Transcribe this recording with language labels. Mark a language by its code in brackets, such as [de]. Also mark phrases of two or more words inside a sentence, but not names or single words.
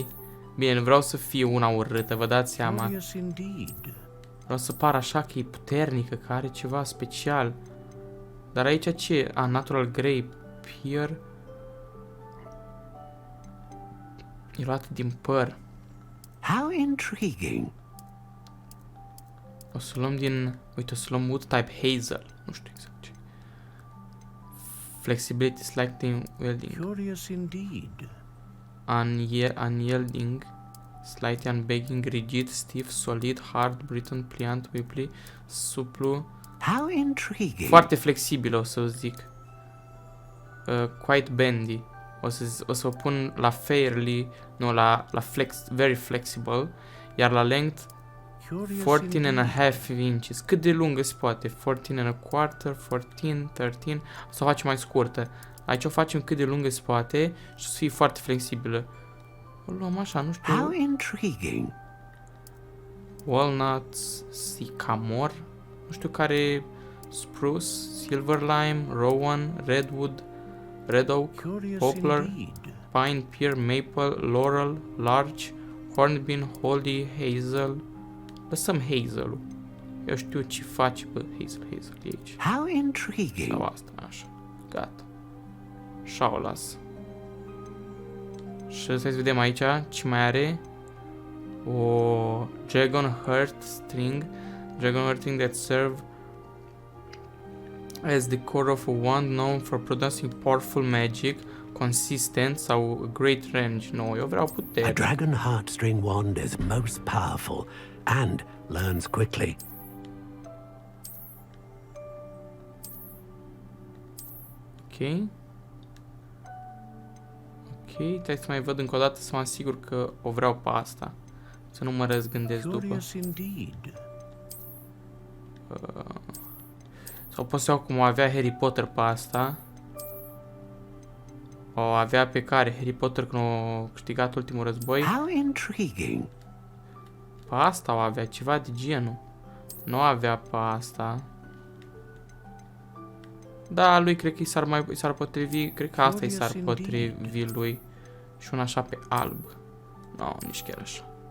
[ro] Bine, nu vreau să fie una urâtă, vă dați seama. Vreau să pară așa că e puternică, că are ceva special. Dar aici ce? [en] Natural grey. Pier. [ro] E luat din păr. [en] How intriguing. [ro] O să luăm din... Uite, o să luăm [en] wood type hazel. [ro] Nu știu exact ce. [en] Flexibility, slightly welding. Curious indeed. Unyielding. Slightly unbegging, rigid, stiff, solid, hard, brittle, pliant, wibbly, suplu. How intriguing. [ro] Foarte flexibil, o să zic. [en] Quite bendy. [ro] O să o pun la fairly, nu, la [en] very flexible, [ro] iar la [en] length 14.5 inches. [ro] Cât de lungă se poate? 14.25, 14, 13. O să o facem mai scurtă. Aici o facem cât de lungă se poate și o să fie foarte flexibilă. O luăm așa, nu știu. [en] How intriguing. Walnuts, sycamore, [ro] nu știu care, [en] spruce, silver lime, rowan, redwood, red oak, poplar, pine, pear, maple, laurel, larch, hornbeam, holly, hazel. [ro] Lăsăm hazel-ul. Eu știu ce face, bă, hazel e aici. [en] How intriguing. [ro] Sau asta, așa. Gata. Așa o las. Și să vedem aici ce mai are. [en] O dragon heart string. Dragon heart string that serve as the core of a wand known for producing powerful magic, consistent sau a great range. No, [ro] eu vreau putere. [en] A dragon heartstring wand is most powerful and learns quickly. [ro] Ok. Ok, trebuie să mai văd încă o dată să mă asigur că o vreau pe asta. Să nu mă răzgândesc după. Sau pot să iau cum avea Harry Potter pe asta. O avea pe care? Harry Potter când a câștigat ultimul război? [en] How intriguing. [ro] Pe asta o avea, ceva de genul. Nu avea pe asta. Da, lui cred că i s-ar potrivi, cred că asta i s-ar potrivi lui. Și una așa pe alb. Nu, nici chiar așa.